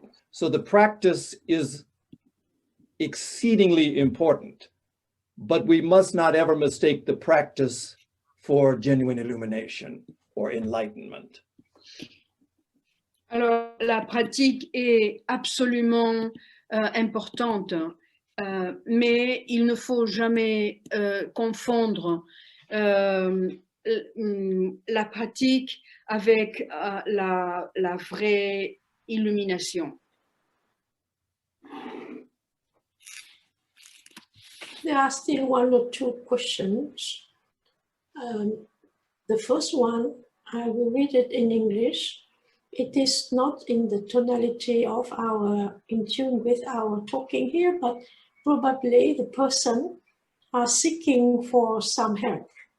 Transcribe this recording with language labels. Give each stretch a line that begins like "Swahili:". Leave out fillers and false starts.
English: So the practice is exceedingly important, but we must not ever mistake the practice for genuine illumination or enlightenment.
French: Alors, la pratique est absolument importante, mais il ne faut jamais confondre la pratique avec la vraie illumination.
English: There are still one or two questions. The first one, I will read it in English. It is not in the tonality of in tune with our talking here, but probably the person are seeking for some help.